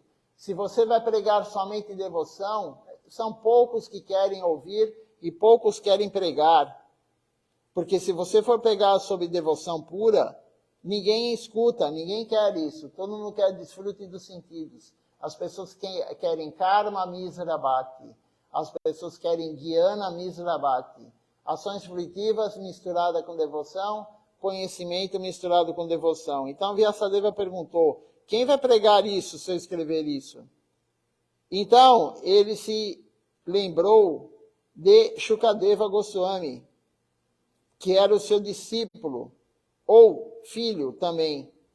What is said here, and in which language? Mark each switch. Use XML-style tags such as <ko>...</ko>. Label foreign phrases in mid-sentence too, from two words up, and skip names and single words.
<pt>Se você vai pregar somente devoção, são poucos que querem ouvir e poucos querem pregar. Porque se você for pregar sobre devoção pura, ninguém escuta, ninguém quer isso. Todo mundo quer desfrute dos sentidos. As pessoas querem</pt> <sa>karma misra bhakti.</sa> <pt>As pessoas querem</pt> <sa>dhyana misra bhakti.</sa> <pt>Ações fruitivas misturadas com devoção, conhecimento misturado com devoção. Então Vyasadeva perguntou, quem vai pregar isso se eu escrever isso? Então ele se lembrou de Shukadeva Goswami, que era o seu discípulo, ou filho também.</pt>